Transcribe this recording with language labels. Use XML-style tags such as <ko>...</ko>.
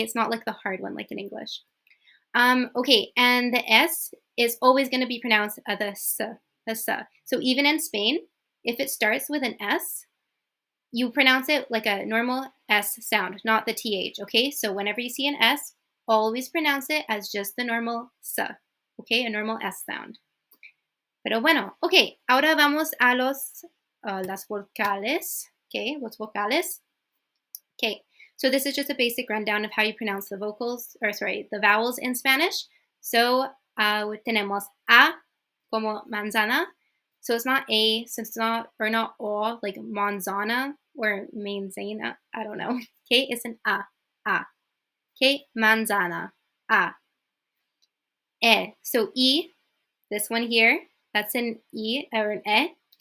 <en>It's not like the hard one like in English. Okay, and the S is always going to be pronounced the S, the S. So even in Spain, if it starts with an S, you pronounce it like a normal S sound, not the TH, okay? So whenever you see an S, always pronounce it as just the normal S, okay? A normal S sound.</en> <es>Pero bueno, ok, ahora vamos a las vocales, okay, los vocales.</es> <en>Okay, so this is just a basic rundown of how you pronounce the the vowels in Spanish.</en> <es>So tenemos A como manzana.</es> <en>So it's not A, since it's not, or not O, like manzana or manzana, I don't know. Okay, it's an A. Okay, manzana, A. E, so E, this one here, that's an E or an E.</en>